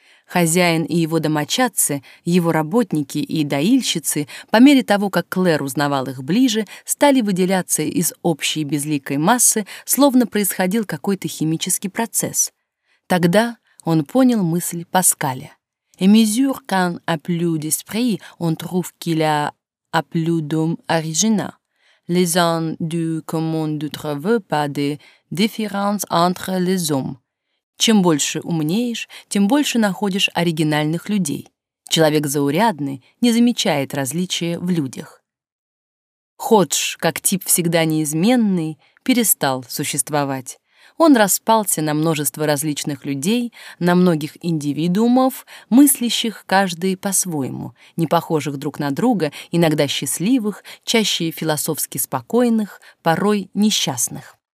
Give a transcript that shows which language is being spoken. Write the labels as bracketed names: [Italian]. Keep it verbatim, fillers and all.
[Russian] Хозяин и его домочадцы, его работники и доильщицы, по мере того, как Клэр узнавал их ближе, стали выделяться из общей безликой массы, словно происходил какой-то химический процесс. Тогда он понял мысль Паскаля. [French] «Et mesure qu'un a plus d'esprit, on trouve qu'il a plus d'homme original. Les hommes du commun ne trouvent pas de différence entre les hommes». [Russian] Чем больше умнеешь, тем больше находишь оригинальных людей. Человек заурядный не замечает различия в людях. Ходж, как тип всегда неизменный, перестал существовать. Он распался на множество различных людей, на многих индивидуумов, мыслящих каждый по-своему, не похожих друг на друга, иногда счастливых, чаще философски спокойных, порой несчастных.